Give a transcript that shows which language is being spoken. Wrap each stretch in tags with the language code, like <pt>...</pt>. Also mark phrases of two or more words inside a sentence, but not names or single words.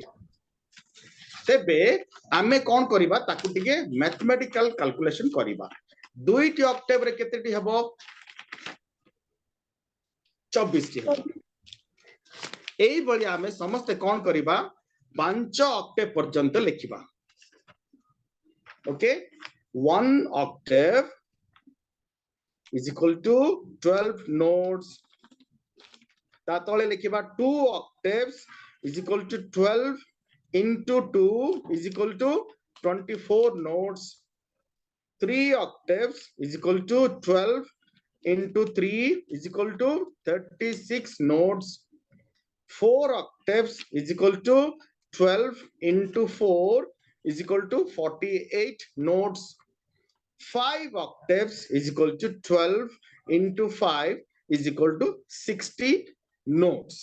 <or>ତେବେ ଆମେ କଣ କରିବା ତାକୁ ଟିକେ</or> <en>mathematical calculation</en> <or>କରିବା। ଦୁଇଟି ଅକ୍ଟେଭ ରେ କେତେଟି ହବ? 24ଟି ହବ। ଏଇ ବେଳି ଆମେ ସମସ୍ତ କଣ କରିବା 5 ଅକ୍ଟେଭ ପର୍ଯ୍ୟନ୍ତ ଲେଖିବା।</or> <en>ओके, 1 octave is equal to 12 notes.</en> <or>ତା ତଳେ ଲେଖିବା</or> <en>2 octaves is equal to 12 into 2 is equal to 24 notes. 3 octaves is equal to 12 into 3 is equal to 36 notes. 4 octaves is equal to 12 into 4 is equal to 48 notes. 5 octaves is equal to 12 into 5 is equal to 60 notes.</en>